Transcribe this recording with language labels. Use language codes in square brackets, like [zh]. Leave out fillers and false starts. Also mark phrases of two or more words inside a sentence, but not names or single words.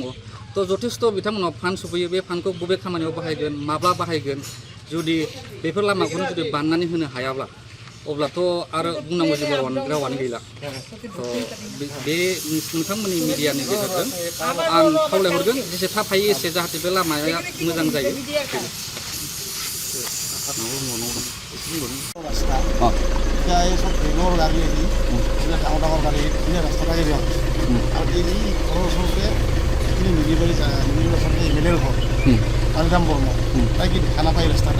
[brx] थ' जथेस्थ' बिथांमोनाव फान्ड सफैयो, बे फान्डखौ बबे खामानियाव बाहायगोन, माब्ला बाहायगोन, जुदि बेफोर लामाखौनो जुदि बानायनानै होनो हायाब्ला अब्लाथ' आरो बुंनांगौ जेबो रावानो गैला। बे नोंथांमोननि मिडियानि गेजेरजों आं खावलायहरगोन जेसे थाब हायो एसे, जाहाथे बे लामाया मोजां जायो। [as] এই সব বেগৰ গাড়ী আহি এইবিলাক ডাঙৰ গাড়ী এইখিনি ৰাস্তা থাকে দিয়ক। আৰু এই ঘৰৰ ওচৰতে এইখিনি মিলিবাৰী ওচৰতে MLAৰ ঘৰ কালিৰাম বৰ্মা, তাই কি দেখা নাপায় ৰাস্তাটা?